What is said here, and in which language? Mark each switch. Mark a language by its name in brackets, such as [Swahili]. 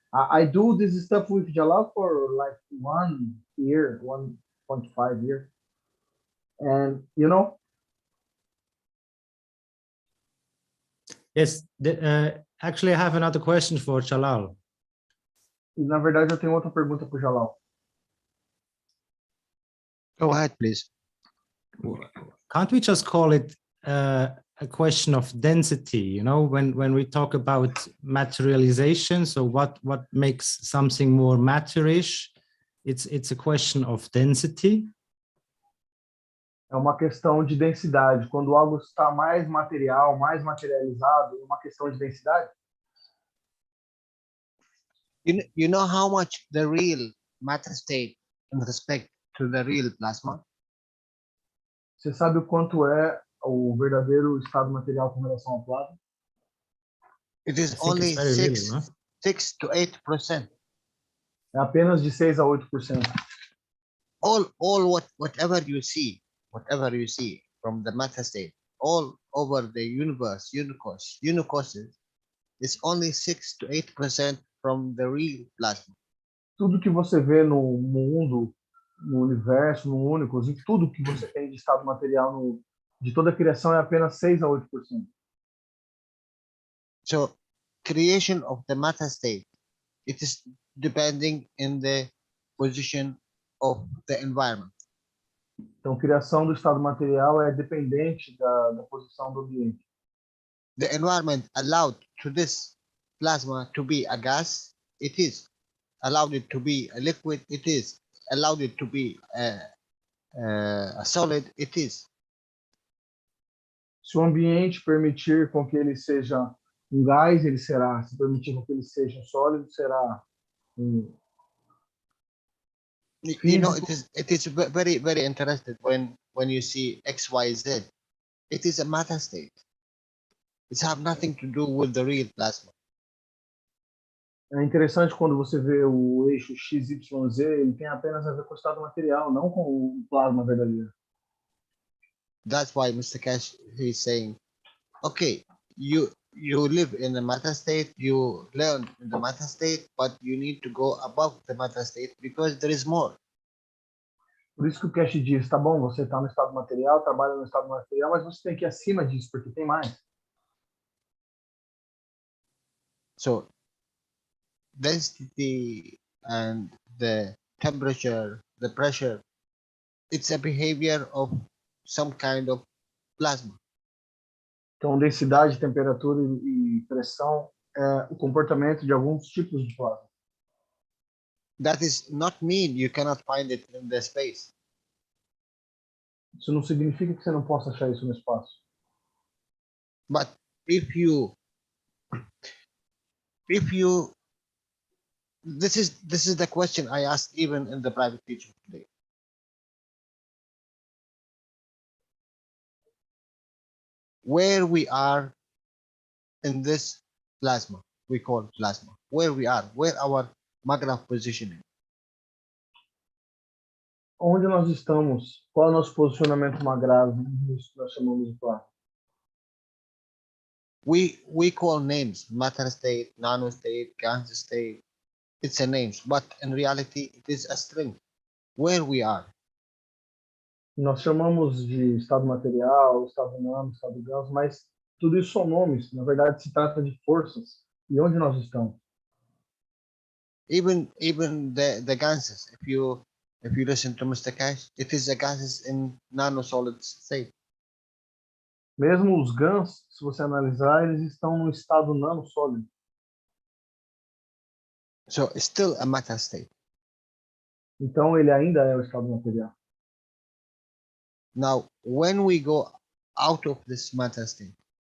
[English] I do this stuff with Jalal for like 1 year, 1.5 years, and you know. Yes, actually I have another question for Jalal. [Portuguese] E, na verdade, eu tenho outra pergunta para o Jalal. [English] Go ahead, please. Can't we just call it a question of density? You know, when we talk about materialization, so what makes something more matter-ish? It's a question of density. [Portuguese] É uma questão de densidade. Quando algo está mais material, mais materializado, é uma questão de densidade. [English] You know how much the real matter state in respect to the real plasma? [Portuguese] Você sabe o quanto é o verdadeiro estado material com relação ao plasma? [English] It is I think only it's very little, no? 6 to 8%. [Portuguese] É apenas de 6 a 8%. [English] Whatever you see from the matter state, all over the universe, unicoses, is only 6 to 8% from the real plasma. [Portuguese] Tudo que você vê no mundo, no universo, no único, e tudo que você tem de estado material de toda a criação é apenas 6 a 8%. [English] So, creation of the matter state, it is depending in the position of the environment. [Portuguese] Então, criação do estado material é dependente da posição do ambiente. [English] The environment allowed to this plasma to be a gas, it is. Allowed it to be a liquid, it is. Allowed it to be a solid, it is. [Portuguese] Se o ambiente permitir com que ele seja um gás, ele será. Se permitir com que ele seja um sólido, será um. [English] You know, it is very, very interesting when you see XYZ. It is a matter state. It has nothing to do with the real plasma. [Portuguese] É interessante quando você vê o eixo XYZ, ele tem apenas a ver com o estado material, não com o plasma verdadeiro. [English] That's why Mr. Keshe is saying, okay, you live in the matter state, you learn in the matter state, but you need to go above the matter state because there is more. [Portuguese] Por isso que o Keshe diz, tá bom, você está no estado material, trabalha no estado material, mas você tem que ir acima disso, porque tem mais. [English] So, density and the temperature, the pressure, it's a behavior of some kind of plasma. [Portuguese] Então, densidade, temperatura e pressão é o comportamento de alguns tipos de plasma. [English] That is not mean you cannot find it in the space. [Portuguese] Isso não significa que você não possa achar isso no espaço. [English] But if you this is the question I asked even in the private teaching today. Where we are in this plasma, we call plasma, where we are, where our magna positioning, [Portuguese] Onde nós estamos? Qual é o nosso posicionamento numa grade? Isso que nós chamamos de plasma. [English] We call names matter state, nano state, gas state. It's a names, but in reality it is a string where we are. [Portuguese] Nós chamamos de estado material, estado nano, estado gás, mas tudo isso são nomes. Na verdade, se trata de forças. E onde nós estamos? [English] Even the gases, if you listen to Mr. Keshe, it is the gases in nano-solid state. [Portuguese] Mesmo os GANs, se você analisar, eles estão no estado nano sólido. [English] So it's still a matter state. [Portuguese] Então, ele ainda é o estado material. [English] Now, when we go out of this matter state,